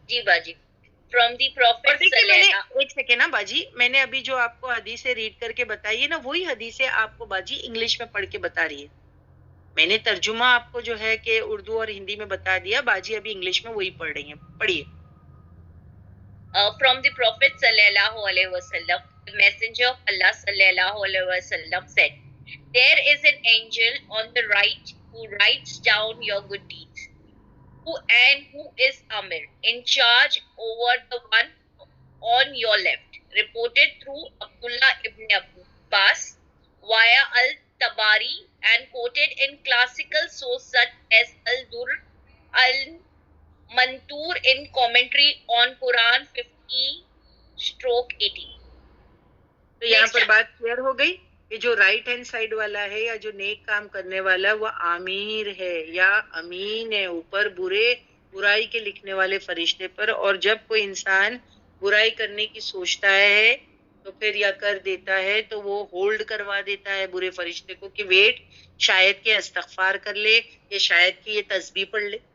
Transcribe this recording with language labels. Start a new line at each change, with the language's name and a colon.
Urdu: جی باجی.
English: From the
Urdu: اور
English: Prophet
Urdu: دیکھیے میں نے ایک سیکنڈ نا باجی, میں نے ابھی جو آپ کو حدیثیں ریڈ کر کے بتائی ہے نا, وہی حدیثیں آپ کو باجی انگلش میں پڑھ کے بتا رہی ہے. میں نے ترجمہ آپ کو جو ہے کہ اردو اور ہندی میں بتا دیا, باجی ابھی انگلش میں وہی پڑھ رہی ہیں. پڑھیے.
English: From the Prophet sallallahu alaihi wasallam, the Messenger of Allah sallallahu alaihi wasallam said, "There is an angel on the right who writes down your good deeds, who is Amir, in charge over the one on your left." Reported through Abdullah ibn Abbas via Al-Tabari and quoted in classical sources such as Al-Durr Al-Mantur in commentary on Quran 50/18.
Urdu: تو یہاں پر بات clear ہو گئی کہ جو right hand side والا ہے یا جو نیک کام کرنے والا وہ آمیر ہے یا امین ہے اوپر برائی کے لکھنے والے فرشتے پر. اور جب کوئی انسان برائی کرنے کی سوچتا ہے تو پھر یا کر دیتا ہے تو وہ ہولڈ کروا دیتا ہے برے فرشتے کو کہ ویٹ, شاید کہ استغفار کر لے یا شاید کہ یہ تسبیح پڑھ لے.